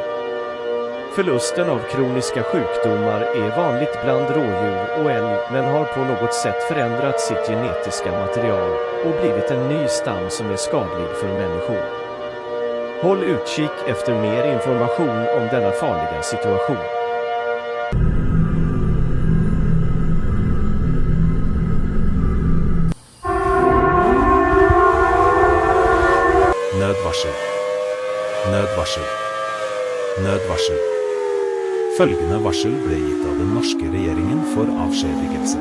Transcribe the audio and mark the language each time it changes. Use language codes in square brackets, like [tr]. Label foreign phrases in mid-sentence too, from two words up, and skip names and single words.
[sv] Förlusten av kroniska sjukdomar är vanligt bland rådjur och älg men har på något sätt förändrat sitt genetiska material och blivit en ny stam som är skadlig för människor. Håll utkik efter mer information om denna farliga situation. [no] Nødvarsel. Nødvarsel. Nødvarsel. Følgende varsel ble gitt av den norske regjeringen for avskjedigelse.